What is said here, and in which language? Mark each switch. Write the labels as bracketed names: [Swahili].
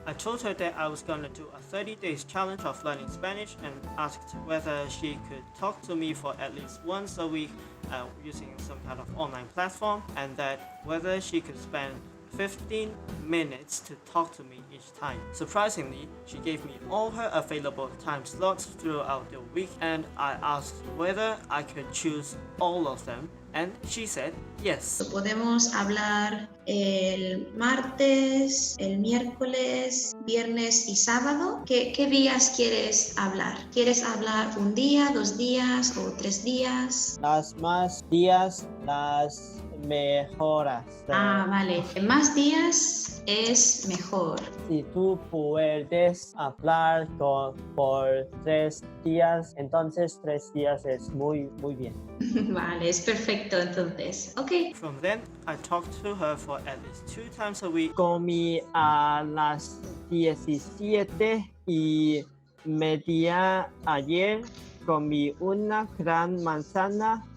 [English] I told her that I was gonna do a 30 days challenge of learning Spanish and asked whether she could talk to me for at least once a week using some kind of online platform, and that whether she could spend 15 minutes to talk to me each time. Surprisingly, she gave me all her available time slots throughout the week, and I asked whether I could choose all of them, and she said yes. [Spanish] Podemos hablar el martes, el miércoles, viernes y sábado. ¿Qué días quieres hablar? ¿Quieres hablar un día, 2 días o 3 días? Las más días, las mejoras. Vale. Más días es mejor. Si tú puedes hablar por 3 días, entonces 3 días es muy bien. Vale, es perfecto entonces. Ok. [English] From then, I talked to her for at least 2 times a week. [Spanish] Comí a las 17:30 ayer. Comí una gran manzana